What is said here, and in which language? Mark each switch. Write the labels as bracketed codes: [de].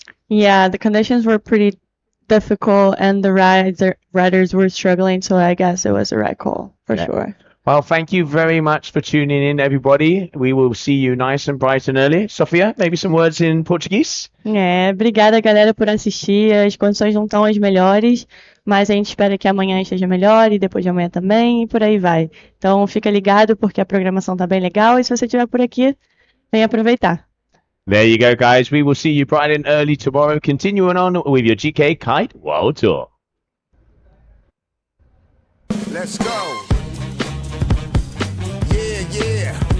[en] Yeah, the conditions were pretty difficult and the riders were struggling, so I guess it was the right call for sure. Well, thank you very much for tuning in, everybody. We will see you nice and bright and early. Sofia, maybe some words in Portuguese? [pt] Obrigada, galera, por assistir. As condições não estão as melhores, mas a gente espera que amanhã esteja melhor e depois de amanhã também, e por aí vai. Então, fica ligado porque a programação tá bem legal e se você estiver por aqui, vem aproveitar. [en] There you go, guys. We will see you bright and early tomorrow. Continuing on with your GK Kite World Tour. Let's go. Yeah.